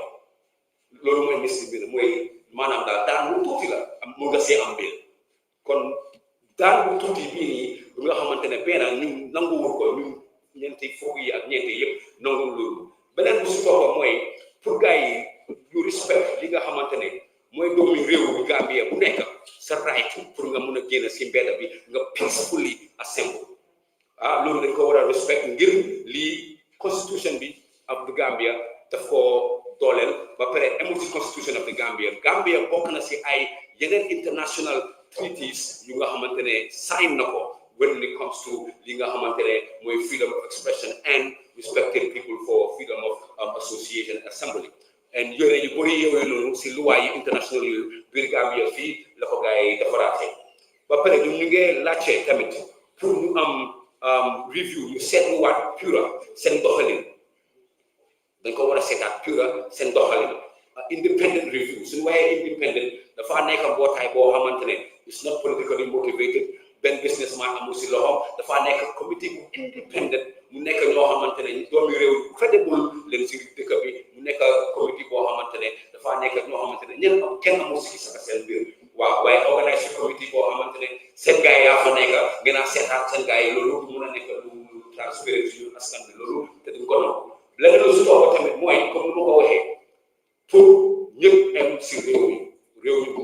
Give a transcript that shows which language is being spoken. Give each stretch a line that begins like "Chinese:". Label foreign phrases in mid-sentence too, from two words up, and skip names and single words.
Wolof: loolu mooy misdemeanor mooy maanaam daal daan bu tuuti la mun nga see am mbir kon daan bu tuuti bii nii lu nga xamante ne benn ñun nanguwul ko ñun ñeenti fukk yi ak ñeenti yëpp nanguwul loolu beneen bu si toppa mooy pour gars yi ñu respect li nga xamante ne mooy doomi réew bi Gambia bu nekk sa right pour nga mun a génn si mbedd bi nga
English: peacefully assemble
Wolof: loolu dañ ko war a respect ngir lii constitution bi
English: of the Gambia
Wolof: daf ko dooleel ba pare amul ci
English: constitution of the
Wolof: Gambia bokk na si ay yeneen
English: international treaties
Wolof: yu nga xamante ne sign na ko
English: when it comes to
Wolof: li nga xamante ne mooy
English: freedom of expression and respecting people for freedom of association and assembly
Wolof: and yooyu yu bëri yooyu noonu si luwaa yi international yu biir Gambia fii la ko gars yi defaraatee ba pare ñu ngi laajte tamit pour ñu am review ñu seetluwaat pura seen doxalin dañ ko war a seetaat pura seen doxalin
English: independent review
Wolof: suñu waaye independent dafa nekk mbootaay boo xamante ne
English: it's not politically motivated
Wolof: benn businessman amul si loxo dafa nekk committee bu independent mu nekk ñoo xamante ne doomi réew credible leen si dëkk bi mu nekk committee boo xamante ne dafa nekk ñoo xamante ne ñenn kenn amul si seen biir waaw waaye organise committee boo xamante ne seen gars yi yaa fa nekk ngeen a seetaat seen gars yi loolu mun a nekk lu transparent ci ñun askan bi loolu te duñ ko nangu leneen lu si topp tamit mooy comme ni ma ko waxee pour ñëpp am si réew mi bu